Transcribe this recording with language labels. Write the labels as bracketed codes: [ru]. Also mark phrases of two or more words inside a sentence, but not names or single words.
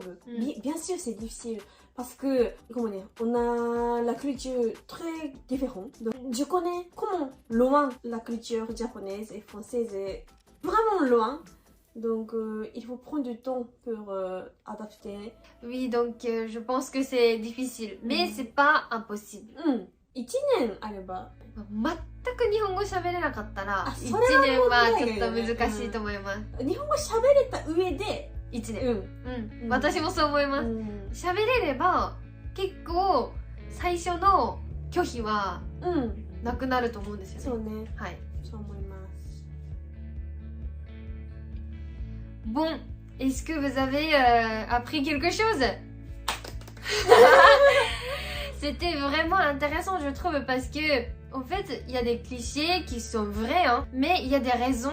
[fr] Bien sûr, c'est difficile. Parce que, comment dire, on a la culture très différente. Donc, je connais comment loin la culture japonaise et française est vraiment loin. Donc, il faut prendre du temps pour adapter. Oui, donc je pense que c'est difficile. Mais c'est pas impossible. [ja] 1 年あれば。全く日本語喋れなかったら、1 それは年問題はちょっと難しいと思います。日本語喋れた上で、 1年。私もそう思います。喋れれば、結構最初の拒否はなくなると思うんですよね。そうね。はい。そう思います。 [fr] Bon, est-ce que vous avez appris quelque chose? C'était vraiment intéressant, je trouve, parce que en fait, il y a des clichés qui sont vrais, hein, mais il y a des raisons.